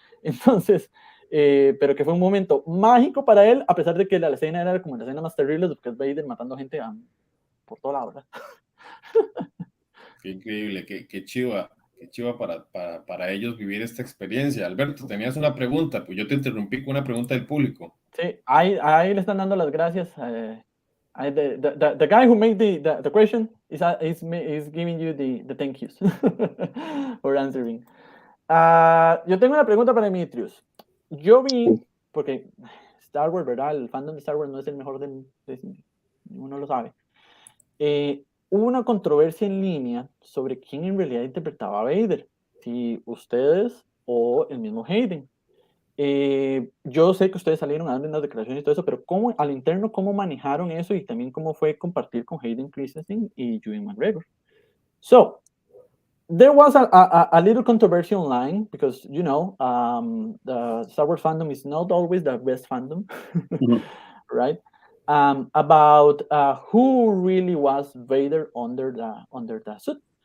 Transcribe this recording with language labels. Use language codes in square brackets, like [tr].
[es] Entonces, pero que fue un momento mágico para él, a pesar de que la escena era como la escena más terrible, porque es Vader matando gente por toda la hora. Qué increíble, qué chiva para ellos vivir esta experiencia. Alberto, tenías una pregunta, pues yo te interrumpí con una pregunta del público. Sí, ahí le están dando las gracias. [en] The guy who made the question is giving you the thank yous for answering. [es] Yo tengo una pregunta para Dmitrious. Yo vi, porque Star Wars, ¿verdad? El fandom de Star Wars no es el mejor uno lo sabe. Hubo una controversia en línea sobre quién en realidad interpretaba a Vader, si ustedes o el mismo Hayden. Yo sé que ustedes salieron a dar unas declaraciones y todo eso, pero al interno, ¿cómo manejaron eso? Y también cómo fue compartir con Hayden Christensen y Ewan McGregor. [en] So, there was a little controversy online because, the Star Wars fandom is not always the best fandom, right? About who really was Vader under the suit.